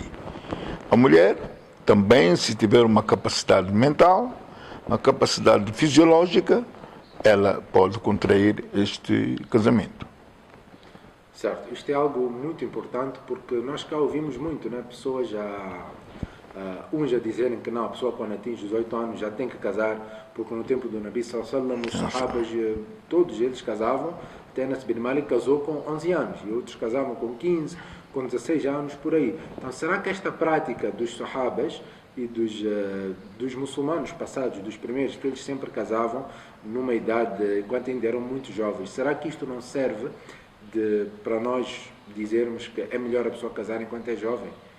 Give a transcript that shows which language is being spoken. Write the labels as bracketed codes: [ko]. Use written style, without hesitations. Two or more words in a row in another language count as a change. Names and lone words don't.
[pt] A mulher também, se tiver uma capacidade mental, uma capacidade fisiológica, ela pode contrair este casamento. Certo, isto é algo muito importante porque nós cá ouvimos muito, né? Pessoas uns a dizerem que não, a pessoa quando atinge os 18 anos já tem que casar, porque no tempo do Nabi [ar] صلى الله عليه وسلم, [pt] os sahabas, todos eles casavam, até Anas bin Malik casou com 11 anos e outros casavam com 15, com 16 anos, por aí. Então, será que esta prática dos sahabas e dos muçulmanos passados, dos primeiros, que eles sempre casavam numa idade, enquanto ainda eram muito jovens, será que isto não serve para nós dizermos que é melhor a pessoa casar enquanto é jovem?